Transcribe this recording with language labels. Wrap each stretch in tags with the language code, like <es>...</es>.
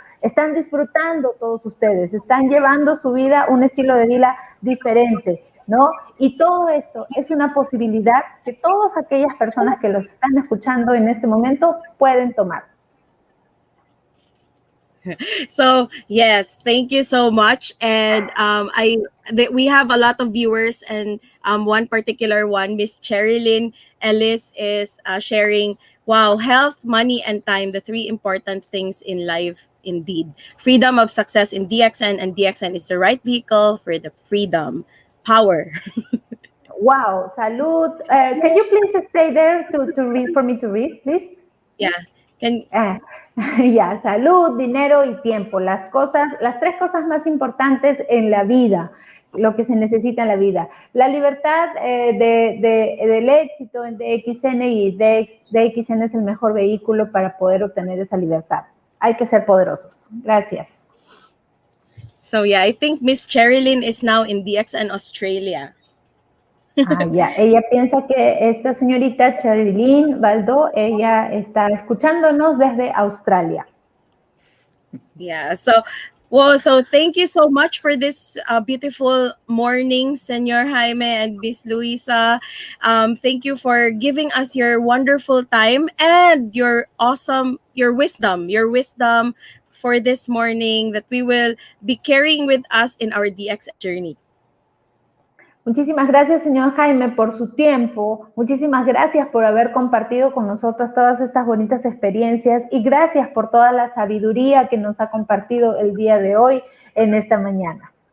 <es>Están disfrutando todos ustedes, están llevando su vida, un estilo de vida diferente, ¿no? Y todo esto es una posibilidad que todas aquellas personas que los están escuchando en este momento pueden tomar.</es> <en>So yes, thank you so much. And we have a lot of viewers, and one particular one, Miss Cherilyn Ellis, is sharing, wow, health, money, and time, the three important things in life. Indeed, freedom of success in DXN, and DXN is the right vehicle for the freedom. Power.</en> <es>Wow, salud.</es> <en>Can you please stay there to read, for me to read, please? Yeah.</en> <es>Ya, salud, dinero y tiempo, las tres cosas más importantes en la vida, lo que se necesita en la vida. La libertad del éxito en DXN, y DXN es el mejor vehículo para poder obtener esa libertad. Hay que ser poderosos. Gracias.</es> <en>So yeah, I think Miss Cherilyn is now in DXN Australia.</en> <es>Ya, ella piensa que esta señorita Cherilyn Baldo, ella está escuchándonos desde Australia.</es> <en>Yeah, so thank you so much for this beautiful morning, Senor Jaime and Miss Luisa. Thank you for giving us your wonderful time and your wisdom for this morning that we will be carrying with us in our DX journey.</en> <es>Muchísimas gracias, señor Jaime, por su tiempo. Muchísimas gracias por haber compartido con nosotros todas estas bonitas experiencias y gracias por toda la sabiduría que nos ha compartido el día de hoy en esta mañana.</es>